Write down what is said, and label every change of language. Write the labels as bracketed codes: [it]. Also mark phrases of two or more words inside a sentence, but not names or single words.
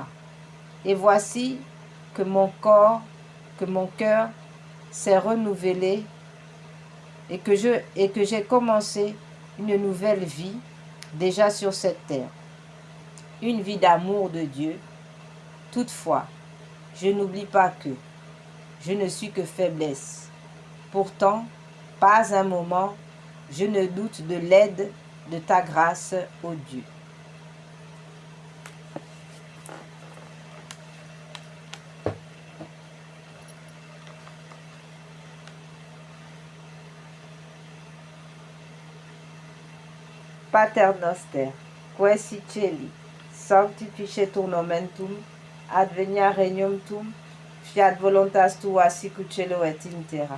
[fr] Et voici que mon cœur s'est renouvelé et que j'ai commencé une nouvelle vie déjà sur cette terre. Une vie d'amour de Dieu. Toutefois, je n'oublie pas que je ne suis que faiblesse. Pourtant, pas un moment, je ne doute de l'aide de ta grâce, ô Dieu. [la] Pater noster, quae si celi, sanctificetur nomen tuum, advenia regnum tuum, fiat voluntas tua sicut cielo et in terra.